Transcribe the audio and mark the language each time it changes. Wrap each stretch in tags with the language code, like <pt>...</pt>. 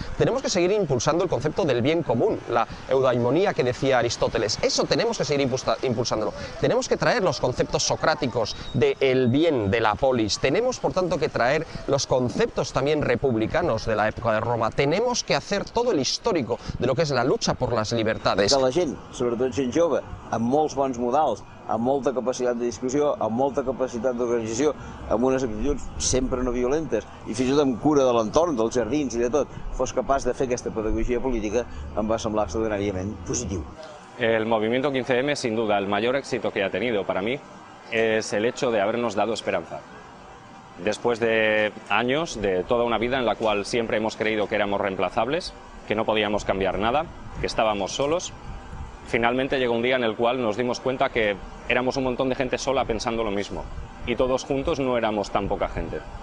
<es>Tenemos que seguir impulsando el concepto del bien común, la eudaimonía que decía Aristóteles. Eso tenemos que seguir impulsándolo. Tenemos que traer los conceptos socráticos del bien de la polis. Tenemos, por tanto, que traer los conceptos también republicanos de la època de Roma. Tenemos que hacer todo el histórico de lo que es la lucha por las libertades.</es> <ca>Que la gent, sobretot gent jove, amb molts bons modals, amb molta capacitat de discussió, amb molta capacitat d'organització, amb unes actituds sempre no violentes i fins i tot amb cura de l'entorn, dels jardins i de tot, fos capaç de fer aquesta pedagogia política, em va semblar extraordinàriament positiu.</ca> <es>El movimiento 15M, sin duda, el mayor éxito que ha tenido para mí es el hecho de habernos dado esperanza. Después de años, de toda una vida en la cual siempre hemos creído que éramos reemplazables, que no podíamos cambiar nada, que estábamos solos, finalmente llegó un día en el cual nos dimos cuenta que éramos un montón de gente sola pensando lo mismo y todos juntos no éramos tan poca gente.</es>